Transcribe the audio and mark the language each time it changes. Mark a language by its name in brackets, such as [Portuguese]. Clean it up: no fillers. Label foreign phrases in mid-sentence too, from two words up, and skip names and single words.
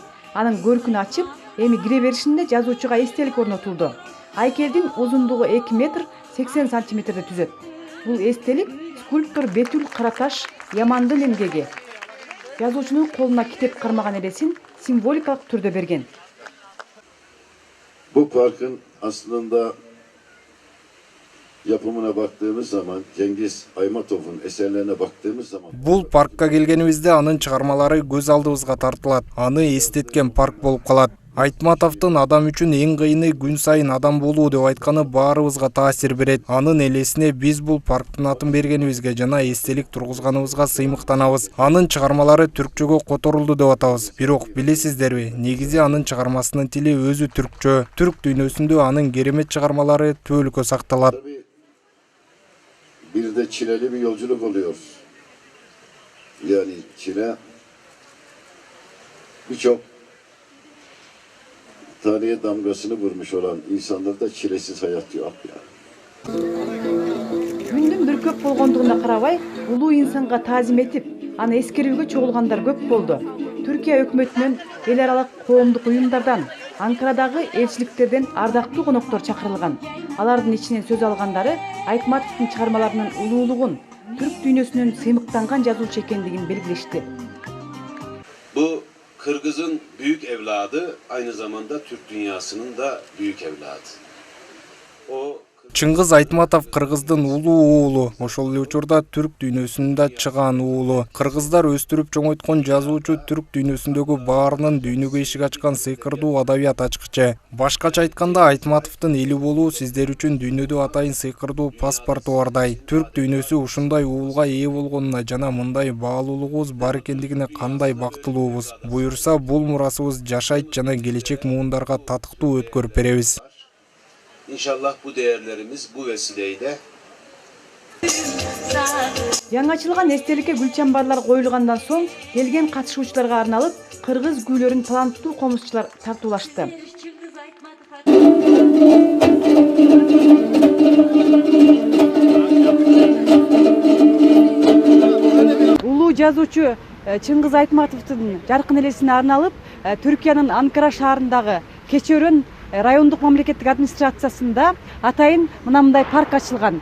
[Kyrgyz] Анын көркүнү ачып, эми кире беришинде жазуучуга эстелик орнотулду. Айкелдин узундугу 2 метр 80 сантиметрди түзөт. Бул эстелик скульптор Бетүл Караташ Ямандын эмгеги. Жазуучунун колуна китеп кармаган элесин символикалык түрдө берген. [Turkish] Bu parkın aslında yapımına baktığımız zaman, Cengiz Aymatov'un eserlerine baktığımız zaman [Kyrgyz] Бул паркка келгенибизде анын чыгармалары көз алдыбызга тартылат. Аны эстеткен парк болуп калат. Айтматовдун адам үчүн эң кыйыны күн сайын адам болуу деп айтканы баарыбызга таасир берет. Анын элесине биз бул парктын атын бергенибизге жана эстелик тургузганыбызга сыймыктанабыз. Анын чыгармалары түркчөгө которулду деп атабыз. Бирок билесиздерби, негизи анын чыгармасынын тили өзү түркчө. Түрк дүйнөсүндө анын керемет чыгармалары түбөлүккө сакталат. [Turkish] bir de çileli bir yolculuk oluyor. Yani Çile birçok tarihe damgasını vurmuş olan insanlarda çilesiz hayat yok ya. [Kyrgyz] Күндүн бир көп болгондугуна карабай, улуу инсанга таазим этип, аны эскерүүгө чогулгандар көп болду. Түркия өкмөтүнөн, эл аралык коомдук уюмдардан, Анкарадагы элчиликтерден ардактуу коноктор чакырылган. Алардын ичинен сөз алгандары Айтматовдун чыгармаларынын улуулугун, түрк дүйнөсүнүн сыймыктанган жазуучу экендигин белгилешти. [Turkish] Bu Kırgız'ın büyük evladı, aynı zamanda Türk dünyasının da büyük evladı. O [Kyrgyz] Чыңгыз Айтматов кыргыздын улуу уулу, ошол эле учурда түрк дүйнөсүндө чыган уулу. Кыргыздар өстүрүп чоңойткон жазуучу түрк дүйнөсүндөгү баарынын дүйнөгө эшик ачкан сыйкырдуу адабият ачкычы. Башкача айтканда, Айтматовдун эли болуу сиздер үчүн дүйнөдө атайын сыйкырдуу паспорту бардай. Түрк дүйнөсү ушундай уулга ээ болгонуна жана мындай баалуулугубуз бар экендигине кандай бактылуубуз. Буюрса, бул мурасыбыз жашайт жана келечек муундарга татыктуу өткөрүп беребиз. [Turkish] İnşallah bu değerlerimiz bu vesileyle [Kyrgyz] Жаңы ачылган эстеликке гүл чамбарлар коюлгандан соң келген катышуучуларга арналып кыргыз күүлөрүн таланттуу комузчулар тартуулашты. Улуу жазуучу Чыңгыз Айтматовдун жаркын элесине арналып Түркиянын Анкара шаарындагы Кечи-Өрөн райондук мамлекеттик администрациясында атайын мындай парк ачылган.